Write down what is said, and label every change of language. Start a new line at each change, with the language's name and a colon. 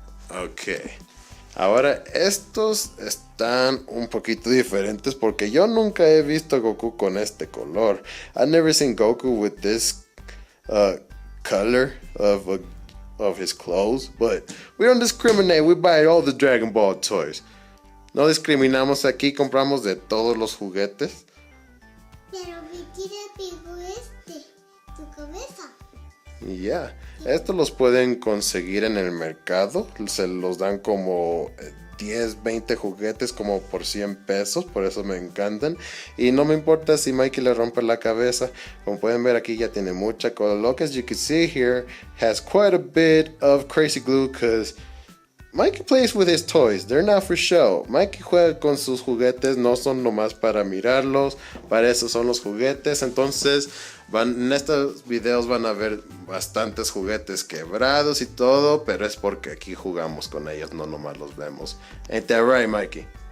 Spanish: Ok. Ahora estos están un poquito diferentes porque yo nunca he visto a Goku con este color.
English: I've never seen Goku with this color of his clothes, but we don't discriminate. We buy all the Dragon Ball toys.
Spanish: No discriminamos aquí, compramos de todos los juguetes. Pero me tira pegó tu cabeza. Ya, estos los pueden conseguir en el mercado, se los dan como 10, 20 juguetes como por 100 pesos, por eso me encantan. Y no me importa si Mikey le rompe la cabeza, como pueden ver aquí ya tiene mucha cola.
English: As you can see here, has quite a bit of crazy glue because Mikey plays with his toys, they're not for show.
Spanish: Mikey juega con sus juguetes, no son nomás para mirarlos, para eso son los juguetes. Entonces en estos videos van a ver bastantes juguetes quebrados y todo, pero es porque aquí jugamos con ellos, no nomás los vemos.
English: Ain't that right, Mikey?